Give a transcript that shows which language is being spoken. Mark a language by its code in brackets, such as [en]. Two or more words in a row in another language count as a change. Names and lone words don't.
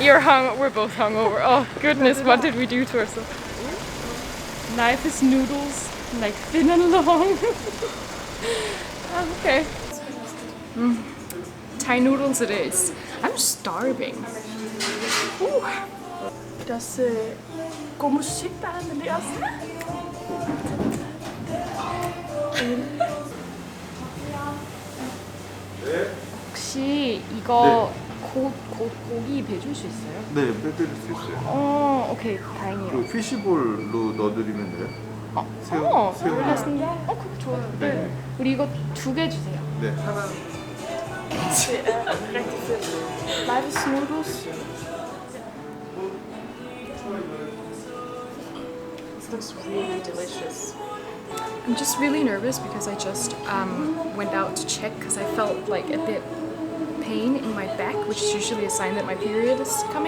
[en] You're we're both hungover. Oh goodness, what did we do to ourselves? Knife is noodles, like thin and long. Okay. Thai noodles it is. I'm starving. Ooh. [da] Das god musik der er med os. [ko] 혹시 이거 고기 배줄 수 있어요? 네, 빼드릴 수 있어요. 오케이, 다행이에요. 그리고 피시볼로 넣어드리면 돼요. 새우. 그거 좋아요. 네. 우리 이거 2개 주세요. 네, 하나. [en] Live noodles. This looks really delicious. I'm just really nervous because I just went out to check because I felt like a bit pain in my back, which is usually a sign that my period is coming.